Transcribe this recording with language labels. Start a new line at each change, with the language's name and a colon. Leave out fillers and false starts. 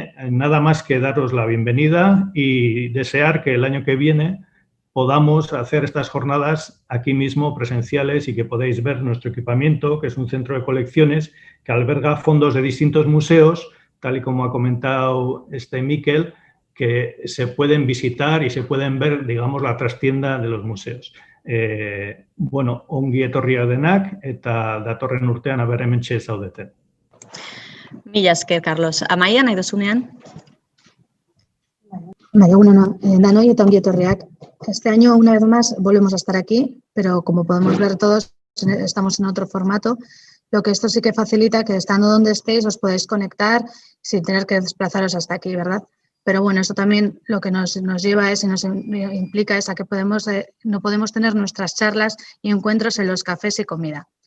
Spanish: Nada más que daros la bienvenida y desear que el año que viene podamos hacer estas jornadas aquí mismo presenciales y que podáis ver nuestro equipamiento, que es un centro de colecciones que alberga fondos de distintos museos, tal y como ha comentado Mikel, que se pueden visitar y se pueden ver, digamos, la trastienda de los museos.
Basque: Bueno, ongi etorriak denak eta datorren urtean aber hementxe zaudeten. Mila esker, Carlos. Amaia, nahi duzunean? Danoi eta ongi etorriak.
Spanish: Este año, una vez más, volvemos a estar aquí, pero como podemos ver todos, estamos en otro formato, lo que esto sí que facilita que estando donde estéis os podéis conectar sin tener que desplazaros hasta aquí, ¿verdad? Pero bueno, eso también lo que nos lleva es y nos implica es a que no podemos tener nuestras charlas y encuentros en los cafés y comida.